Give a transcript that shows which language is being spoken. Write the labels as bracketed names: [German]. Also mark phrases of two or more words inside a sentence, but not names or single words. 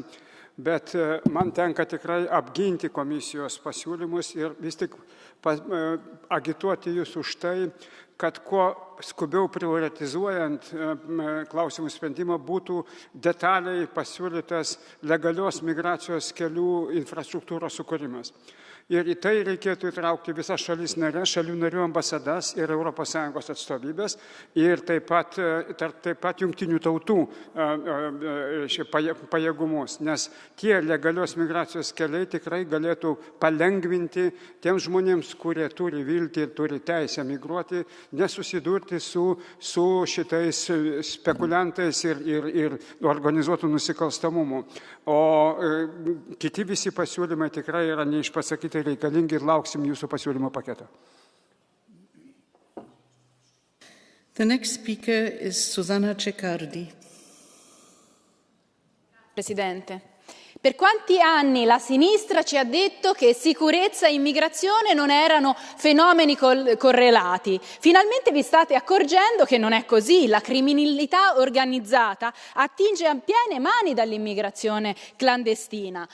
[Lithuanian] Bet man tenka tikrai apginti komisijos pasiūlymus ir vis tik agituoti jūs už tai, kad kuo skubiau prioritizuojant klausimų sprendimą būtų detaliai pasiūlytas legalios migracijos kelių infrastruktūros sukūrimas. Ir į tai reikėtų įtraukti visas šalis narės, šalių narių ambasadas ir ES atstovybės ir taip pat jungtinių tautų pajėgumus, nes tie legalios migracijos keliai tikrai galėtų palengvinti tiems žmonėms, kurie turi viltį ir turi teisę migruoti, nesusidurti su šitais spekuliantais ir organizuotų nusikalstamumu. O kiti visi pasiūlymai tikrai yra neišpasakyti reikalingi ir lauksim jūsų pasiūlymo paketo. [English] The next speaker is Susanna Ceccardi. [Italian] Presidente. Per quanti anni la sinistra ci ha detto che sicurezza e immigrazione non erano fenomeni correlati? Finalmente vi state accorgendo che non è così. La criminalità organizzata attinge a piene mani dall'immigrazione clandestina.